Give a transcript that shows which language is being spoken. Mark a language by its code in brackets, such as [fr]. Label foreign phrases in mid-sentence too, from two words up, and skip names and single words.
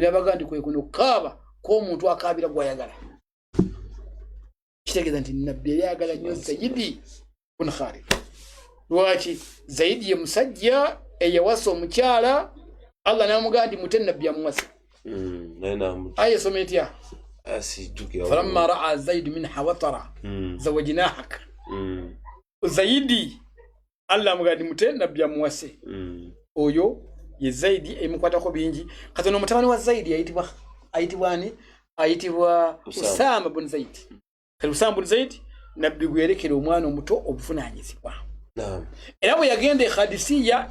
[lg] n'abaga nti kwe kuno okukaaba kw'omuntu akaabira gw'ayagala kitegeeza nti nabbi yali ayagala nnyo Zaidi bun Khalid lwaki Zaidi ye musajja eyawasa omukyala Allah n'amugamba nti mute nabbi yamuwasa aya esoma etya [ar] فلما راى زيد منها وطرا زوجناك [lg] Zaidi Allah mugandi mute nabbi amuwase oyo ye Zaidi emukwatako bingi kati no mutabani wa Zaidi ayitibwa Usama ibn Zaid kali Usama ibn Zaid nabbi gwerekera omwana omuto obufunanyizibwa era bwe yagenda e Khadisiya